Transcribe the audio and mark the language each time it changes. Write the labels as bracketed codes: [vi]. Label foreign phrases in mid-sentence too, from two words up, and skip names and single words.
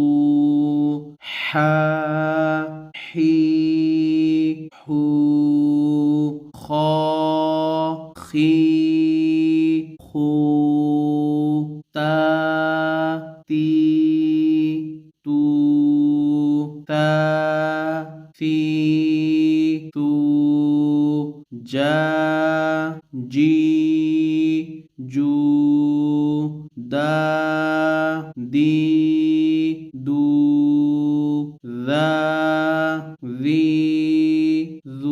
[ar] حا حی حو، خا خی خو، تا تی تو، تا ثی تو، جا جی جو، دا دی دو، ذا ذی ذو۔